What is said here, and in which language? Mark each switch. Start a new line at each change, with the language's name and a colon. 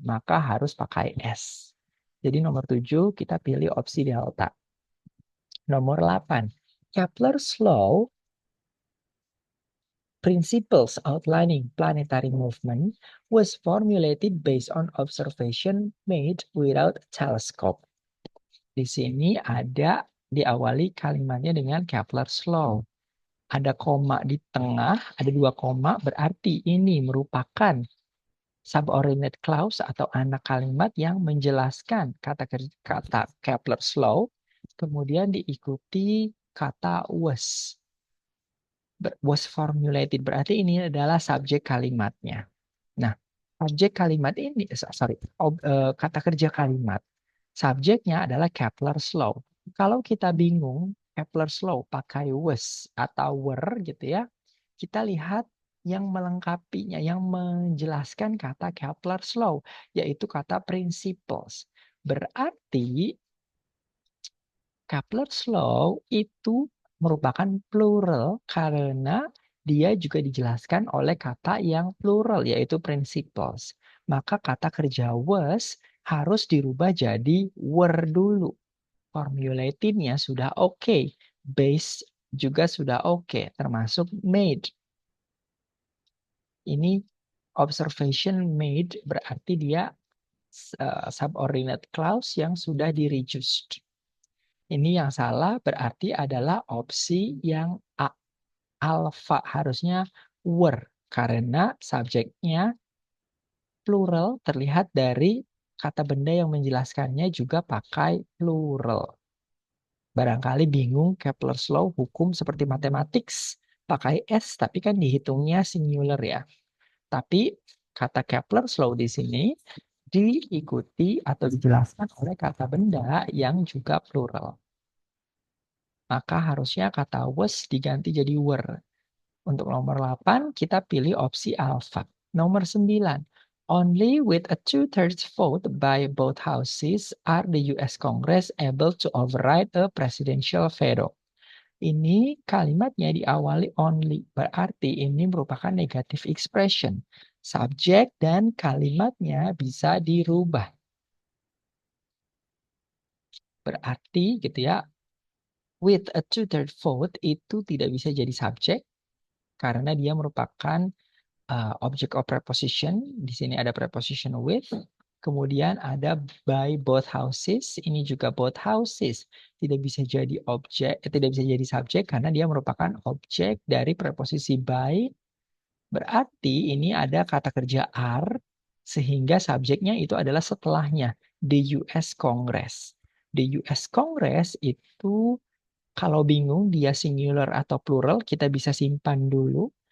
Indonesian: Maka harus pakai S. Jadi nomor 7 kita pilih opsi delta. Nomor 8.
English: Kepler's law, principles outlining planetary movement, was formulated based on observation made without a telescope.
Indonesian: Di sini ada diawali kalimatnya dengan Kepler's law. Ada koma di tengah, ada 2 koma, berarti ini merupakan subordinate clause atau anak kalimat yang menjelaskan kata Kepler's law, kemudian diikuti kata was formulated, berarti ini adalah subjek kalimatnya. Nah, subjek kalimat ini, kata kerja kalimat, subjeknya adalah Kepler's law. Kalau kita bingung Kepler's law pakai was atau were gitu ya, kita lihat yang melengkapinya, yang menjelaskan kata Kepler's law, yaitu kata principles. Berarti Kepler's law itu merupakan plural karena dia juga dijelaskan oleh kata yang plural, yaitu principles. Maka kata kerja was harus dirubah jadi were dulu. Formulatednya sudah oke. Base juga sudah oke, termasuk made. Ini observation made berarti dia subordinate clause yang sudah di-reduced. Ini yang salah berarti adalah opsi yang A. Alpha harusnya were karena subjeknya plural terlihat dari kata benda yang menjelaskannya juga pakai plural. Barangkali bingung Kepler's law hukum seperti mathematics pakai S tapi kan dihitungnya singular ya. Tapi kata Kepler's law di sini diikuti atau dijelaskan oleh kata benda yang juga plural. Maka harusnya kata was diganti jadi were. Untuk nomor 8, kita pilih opsi alpha. Nomor 9,
English: only with a 2/3 vote by both houses are the US Congress able to override a presidential veto.
Indonesian: Ini kalimatnya diawali only, berarti ini merupakan negative expression. Subjek dan kalimatnya bisa dirubah. Berarti gitu ya,
English: with a 2/3 vote
Indonesian: itu tidak bisa jadi subjek karena dia merupakan object of preposition. Di sini ada preposition with. Kemudian ada by both houses. Ini juga both houses. Tidak bisa jadi objek, tidak bisa jadi subjek karena dia merupakan objek dari preposisi by. Berarti ini ada kata kerja are sehingga subjeknya itu adalah setelahnya, the US Congress. The US Congress itu kalau bingung dia singular atau plural, kita bisa simpan dulu.